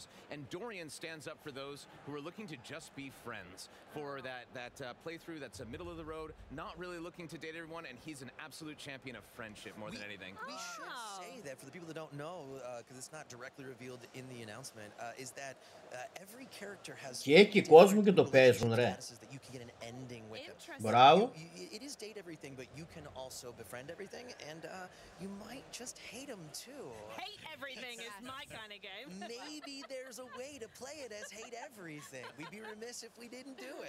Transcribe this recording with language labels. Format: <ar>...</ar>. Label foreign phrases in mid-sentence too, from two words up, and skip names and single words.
<en>And Dorian stands up for those who are looking to just be friends. For that playthrough that's a middle of the road, not really looking to date everyone, and he's an absolute champion of friendship more than anything. We should say that for the people that don't know, because it's not directly revealed in the announcement, is that every character has</en> <el>Και έχει κόσμο και το παίζουν, ρε.</el> <en>that you can get an ending with them.</en> <el>Μπράβο.</el> <en>It is date everything, but you can also befriend everything, and you might just hate them too. Hate everything is my kind of game. Maybe there's a way to play it as hate everything. We'd be remiss if we didn't do it.</en>